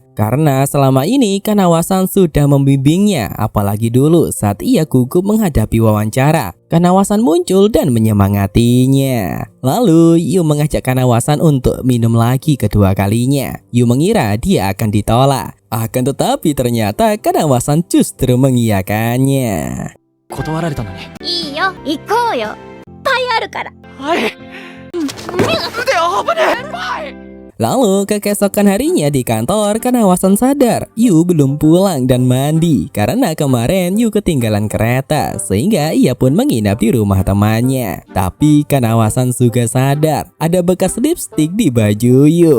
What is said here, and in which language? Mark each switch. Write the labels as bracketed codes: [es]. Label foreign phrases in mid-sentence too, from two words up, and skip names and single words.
[id] Karena selama ini Kanawasan sudah membimbingnya, apalagi dulu saat ia gugup menghadapi wawancara. Kanawasan muncul dan menyemangatinya. Lalu Yu mengajak Kanawasan untuk minum lagi kedua kalinya. Yu mengira dia akan ditolak. Akan tetapi ternyata Kanawasan justru mengiyakannya. [ja] 断られたのに。いいよ、行こうよ。いっぱいあるから。はい。腕を危ねえ。 [id] Lalu keesokan harinya di kantor, Kanawasan sadar Yu belum pulang dan mandi karena kemarin Yu ketinggalan kereta sehingga ia pun menginap di rumah temannya. Tapi Kanawasan juga sadar ada bekas lipstik di baju Yu.